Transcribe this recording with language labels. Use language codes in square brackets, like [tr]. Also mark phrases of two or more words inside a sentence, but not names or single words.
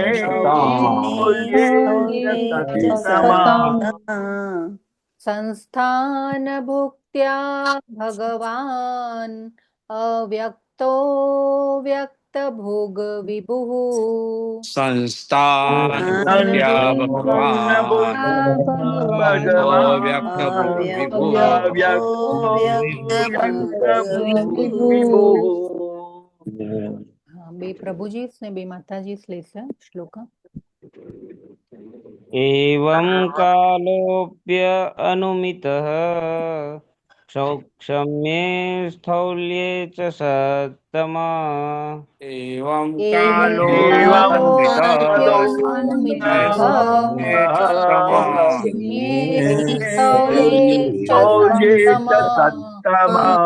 [sa] संस्थान भुक्त्या भगवान अव्यक्तो व्यक्त भोग विभुः. संस्थान भुक्त्या भगवान अव्यक्त भोग विभुः. [gu] બે પ્રભુજી ને બે માતાજી લેશે શ્લોક. [sa] एवं कालोऽप्य अनुमितः सौक्ष्म्ये स्थौल्ये च सत्तमा. एवं कालोऽप्यनुमितः सौक्ष्म्ये स्थौल्ये च सत्तमा.